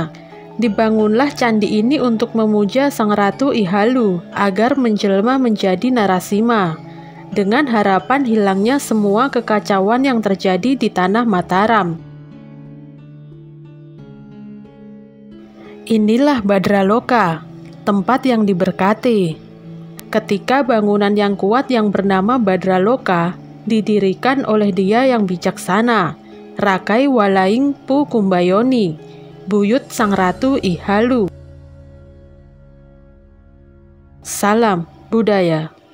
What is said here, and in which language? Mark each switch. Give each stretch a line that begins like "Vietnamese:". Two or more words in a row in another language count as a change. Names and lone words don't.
Indonesian: Dibangunlah candi ini untuk memuja Sang Ratu I Halu agar menjelma menjadi Narasima, dengan harapan hilangnya semua kekacauan yang terjadi di tanah Mataram. Inilah Badraloka, tempat yang diberkati. Ketika bangunan yang kuat yang bernama Badraloka didirikan oleh dia yang bijaksana, Rakai Walaing Pu Kumbayoni, buyut Sang Ratu I Halu. Salam budaya.